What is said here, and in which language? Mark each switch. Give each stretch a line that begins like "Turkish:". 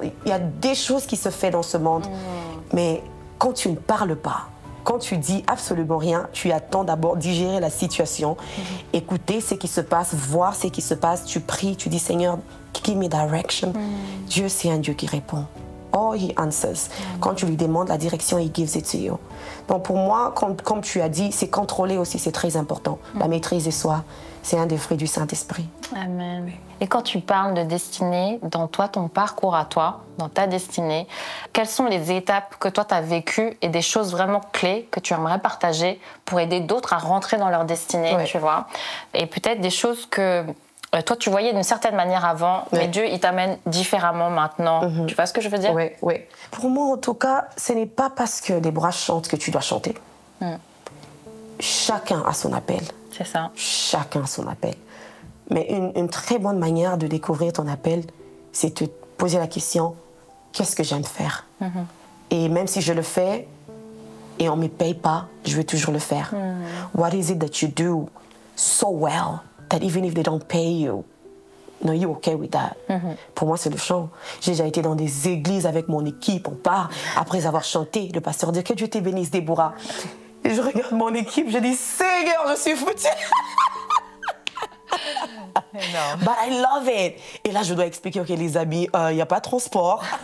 French: Il y a des choses qui se font dans ce monde. Mais quand tu ne parles pas, quand tu dis absolument rien, tu attends d'abord digérer la situation, écouter ce qui se passe, voir ce qui se passe, tu pries, tu dis Seigneur,
English: give me direction.
French: Dieu, c'est un Dieu qui répond.
English: Oh, he answers.
French: Quand tu lui demandes la direction,
English: he gives it to you.
French: Donc pour moi, comme tu as dit, c'est contrôler aussi, c'est très important. La maîtrise de soi, c'est un des fruits du Saint-Esprit. Amen. Et quand tu parles de destinée, dans toi, ton parcours à toi, dans ta destinée, quelles sont les étapes que toi, tu as vécues et des choses vraiment clés que tu aimerais partager pour aider d'autres à rentrer dans leur destinée, tu vois? Et peut-être des choses que toi, tu voyais d'une certaine manière avant, mais Dieu, il t'amène différemment maintenant. Tu vois ce que je veux dire? Oui, oui. Pour moi, en tout cas, ce n'est pas parce que Déborah chante que tu dois chanter. Chacun a son appel. C'est ça. Chacun a son appel. Mais une très bonne manière de découvrir ton appel, c'est de te poser la question, qu'est-ce que j'aime faire? Et même si je le fais et on ne me paye pas, je veux toujours le faire.
English: What is it that you do so well that even if they don't pay you, no, you're okay with that?
French: Pour moi, c'est le chant. J'ai déjà été dans des églises avec mon équipe, on part, après avoir chanté, le pasteur dit que Dieu te bénisse, Déborah. Et je regarde mon équipe, je dis, Seigneur, je suis foutue.
English: But I love it.
French: Et là, je dois expliquer, ok, les amis, il n'y a pas de transport.